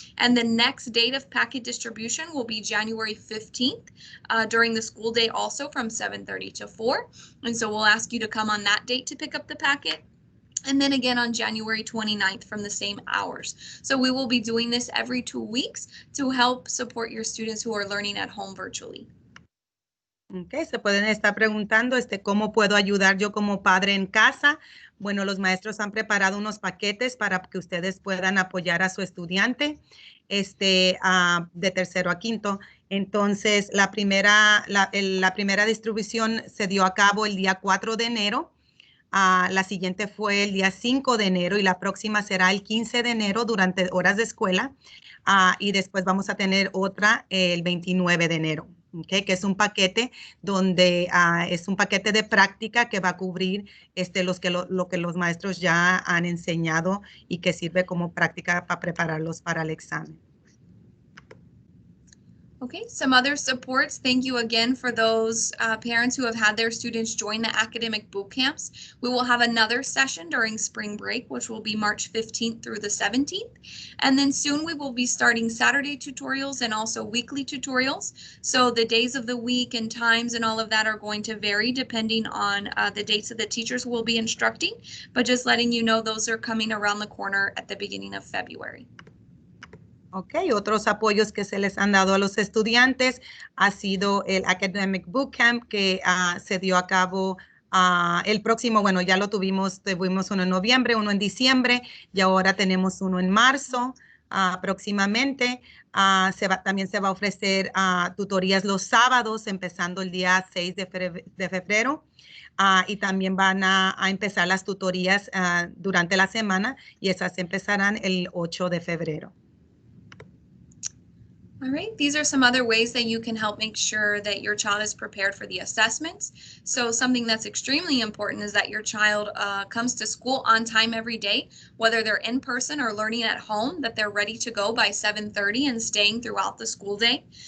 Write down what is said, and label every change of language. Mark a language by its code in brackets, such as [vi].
[en] And the next date of packet distribution will be January 15th during the school day also from 7:30 to 4. And so we'll ask you to come on that date to pick up the packet. And then again on January 29th from the same hours. So we will be doing this every 2 weeks to help support your students who are learning at home virtually. [es] Okay, se pueden estar preguntando cómo puedo ayudar yo como padre en casa. Bueno, los maestros han preparado unos paquetes para que ustedes puedan apoyar a su estudiante de tercero a quinto. Entonces, la primera distribución se dio a cabo el día 4 de enero. La siguiente fue el día 5 de enero y la próxima será el 15 de enero durante horas de escuela. Y después vamos a tener otra el 29 de enero. Okay, que es un paquete donde es un paquete de práctica que va a cubrir lo que los maestros ya han enseñado y que sirve como práctica para prepararlos para el examen. [en] Okay, some other supports. Thank you again for those parents who have had their students join the academic boot camps. We will have another session during spring break, which will be March 15th through the 17th. And then soon we will be starting Saturday tutorials and also weekly tutorials. So the days of the week and times and all of that are going to vary depending on the dates that the teachers will be instructing. But just letting you know, those are coming around the corner at the beginning of February. [es] Ok, otros apoyos que se les han dado a los estudiantes ha sido el Academic Bootcamp que se dio a cabo el próximo, bueno, ya lo tuvimos uno en noviembre, uno en diciembre y ahora tenemos uno en marzo próximamente. También se va a ofrecer tutorías los sábados, empezando el día 6 de febrero. Y también van a empezar las tutorías durante la semana y esas empezarán el 8 de febrero. [en] All right, these are some other ways that you can help make sure that your child is prepared for the assessments. So something that's extremely important is that your child comes to school on time every day, whether they're in person or learning at home, that they're ready to go by 7:30 and staying throughout the school day.